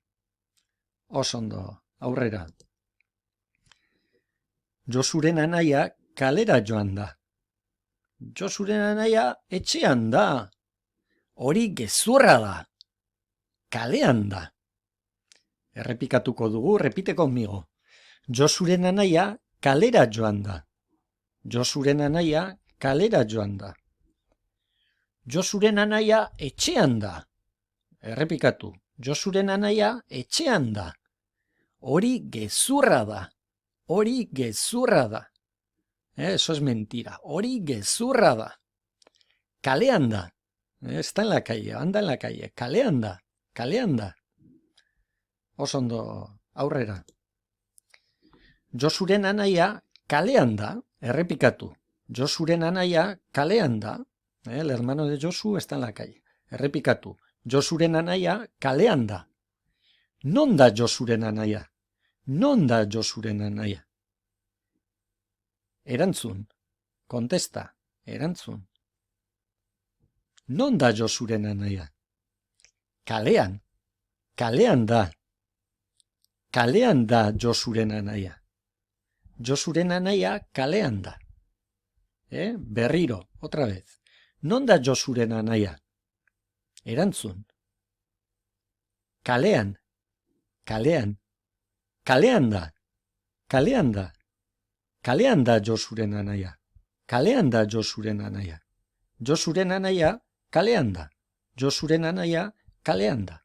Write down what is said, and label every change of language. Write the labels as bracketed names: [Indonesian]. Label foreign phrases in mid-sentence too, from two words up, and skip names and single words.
[Basque] Oso ondo, aurrera. Josuren anaia kalera joan da. Josuren anaia etxean da. Hori gezurra da. Kalean da. Errepikatuko dugu, [Spanish] repite conmigo. [Basque] Josuren anaia kalera joan da. Josuren anaia kalera joan da. Josuren anaia etxean da. Errepikatu. Josuren anaia etxean da. Hori gezurra da. Hori gezurra da. [Spanish] Eso es mentira. [Basque] Hori gezurra da. Kalean da. [Spanish] Está en la calle, anda en la calle. [Basque] Kalean da. Kalean da. Oso ondo, aurrera. Josuren anaia kalean da. Errepikatu. Josuren anaia kalean da. [Spanish] El hermano de Josu está en la calle. [Basque] Errepikatu. Josuren anaia kalean da. Non da Josuren anaia? Non da Josuren anaia? Erantzun. Contesta. Erantzun. Non da Josuren anaia? Kalean. Kalean da. Kalean da Josuren anaia. Josuren anaia kalean da. Berriro, [Spanish] otra vez. [Basque] Non da Josuren anaia? Erantzun. kalean, kalean, kalean da, kalean da, kalean da Josuren anaia, kalean da Josuren anaia, Josuren anaia kalean da, Josuren anaia kalean da.